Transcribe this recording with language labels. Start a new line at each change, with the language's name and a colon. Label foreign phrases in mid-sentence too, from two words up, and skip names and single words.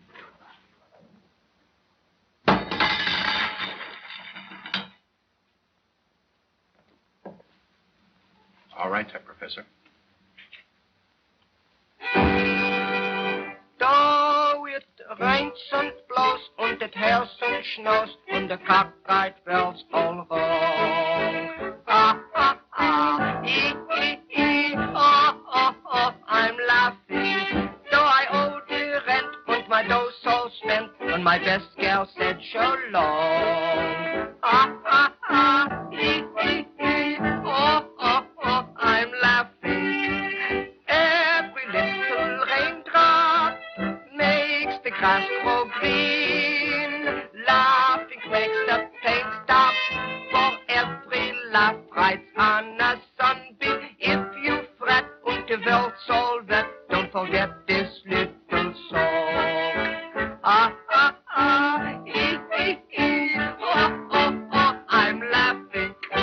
English: All right,
German: Herr Professor.
English: Da it rains und blows und it hails und snows und the cockeyed bells all wrong. Ah, ah, ah, ee, ee, ee, oh, oh, oh, I'm laughing. Though I owe the rent and my dough so spent, and my best gal said so long. Ah, ah, ah, ee, ee, ee, oh, oh, oh, I'm laughing. Every little raindrop makes the grass grow green. Laughing makes the pain stop. For every laugh rides on a sunbeam. If you fret and the world's all wet, don't forget this little song. Ah, ah, ah, ee, ee, ee, oh, oh, oh, I'm laughing.